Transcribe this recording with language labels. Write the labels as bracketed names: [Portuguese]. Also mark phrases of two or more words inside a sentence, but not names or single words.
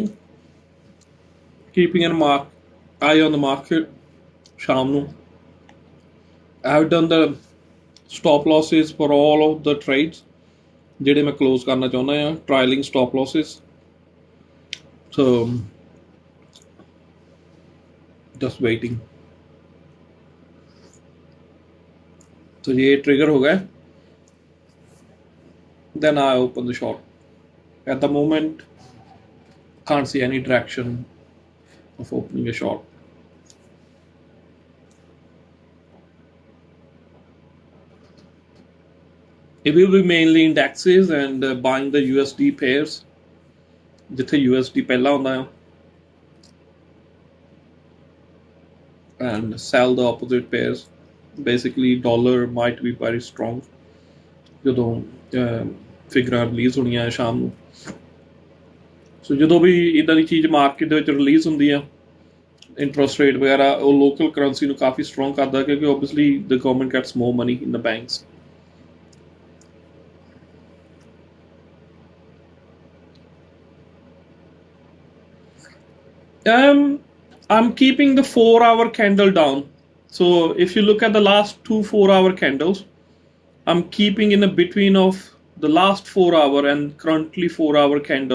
[English] Keeping an eye on the market. [Punjabi] ਸ਼ਾਮ ਨੂੰ [English] I have done the stop losses for all of the trades [Punjabi] ਜਿਹੜੇ ਮੈਂ close ਕਰਨਾ ਚਾਹੁੰਦਾ ਹਾਂ, [English] trailing stop losses. So just waiting. [Hindi] तो ये trigger हो गया. [English] Then I open the short. At the moment, can't see any direction of opening a short. It will be mainly indexes and buying the USD pairs. [Hindi] जिथे USD पहला होता है, [English] and sell the opposite pairs. Basically, dollar might be very strong. [Punjabi] ਜਦੋਂ ਫਿਗਰਾਂ ਰਿਲੀਜ਼ ਹੋਣੀਆਂ ਹੈ ਸ਼ਾਮ ਨੂੰ, ਸੋ ਜਦੋਂ ਵੀ ਇੱਦਾਂ ਦੀ ਚੀਜ਼ ਮਾਰਕੀਟ ਦੇ ਵਿੱਚ ਰਿਲੀਜ਼ ਹੁੰਦੀ ਆ, [English] interest rate [Punjabi] ਵਗੈਰਾ, ਉਹ [English] local currency [Punjabi] ਨੂੰ ਕਾਫੀ ਸਟਰੋਂਗ ਕਰਦਾ, ਕਿਉਂਕਿ [English] obviously the government gets more money in the banks. I'm keeping the 4-hour candle down. So if you look at the last 2 4-hour candles, I'm keeping in the between of the last 4-hour and currently 4-hour candle.